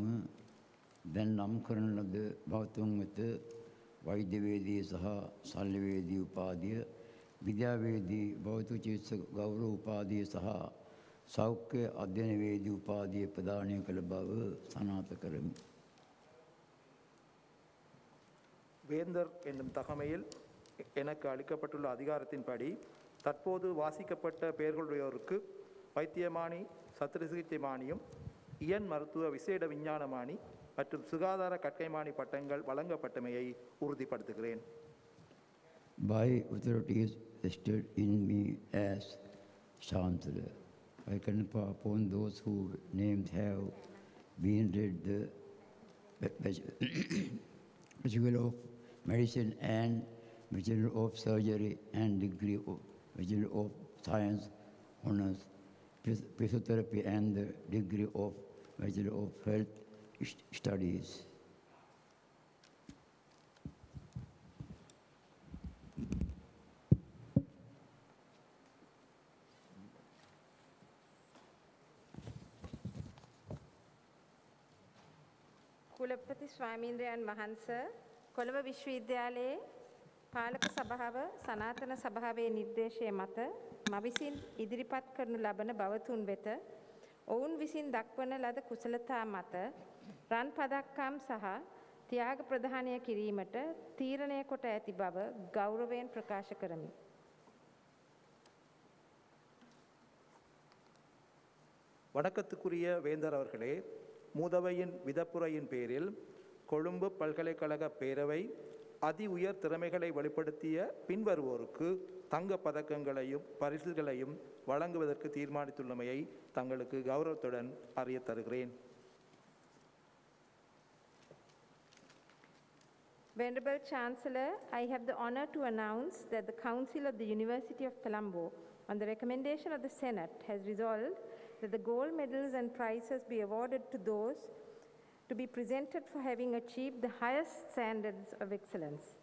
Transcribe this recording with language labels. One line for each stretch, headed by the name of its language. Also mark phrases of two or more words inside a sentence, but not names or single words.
Sinhala: දැන් නම් කරන ලද භෞතුන් වෙත වෛද්‍යවේදී සහ ශල්‍යවේදී උපාධිය, විද්‍යාවේදී භෞතික චිකිත්සක ගෞරව උපාධිය සහ සෞඛ්‍ය අධ්‍යයනවේදී උපාධිය ප්‍රදානය කළ බව සනාථ කරමි.
Tamil: வேந்தர் என்னும் தகமையில் எனக்கு அளிக்கப்பட்டுள்ள அதிகாரத்தின்படி தற்போது வாசிக்கப்பட்ட பெயர்களுடையோருக்கு வைத்தியமானி, சத்திர சிகிச்சைமானியும், இயன் மருத்துவ விசேட விஞ்ஞானமானி மற்றும் சுகாதார கற்கைமானி பட்டங்கள் வழங்கப்பட்டமையை உறுதிப்படுத்துகிறேன்.
English: By authorities vested in me as Chancellor, I confer upon those whose names have been read the Bachelor of Medicine and Bachelor of Surgery and degree of Bachelor of Science Honours, Physiotherapy and the degree of Bachelor of Health Studies.
Sinhala: කුලපති ස්වාමීන්ද්‍රයන් වහන්සේ කොළඹ විශ්වවිද්‍යාලයේ පාලක සභාව සනාතන සභාවේ නිර්දේශය මත මවිසින් ඉදිරිපත් කරනු ලබන බවතුන් වෙත ඔවුන් විසින් දක්වන ලද කුසලතා මත රන් පදක්කම් සහ ත්‍යාග ප්‍රදානය කිරීමට තීරණය කොට ඇති බව ගෞරවයෙන් ප්‍රකාශ කරමි.
Tamil: வணக்கத்துக்குரிய வேந்தர் அவர்களே, மூதவையின் விதப்புரையின் பேரில் கொழும்பு பல்கலைக்கழக பேரவை அதி உயர் திறமைகளை வெளிப்படுத்திய பின்வருவோருக்கு தங்க பதக்கங்களையும் பரிசுகளையும் வழங்குவதற்கு தீர்மானித்துள்ளமையை தங்களுக்கு கௌரவத்துடன் அறிய தருகிறேன்.
English: Venerable Chancellor, I have the honor to announce that the Council of the University of Colombo, on the recommendation of the Senate, has resolved that the gold medals and prizes be awarded to those to be presented for having achieved the highest standards of excellence.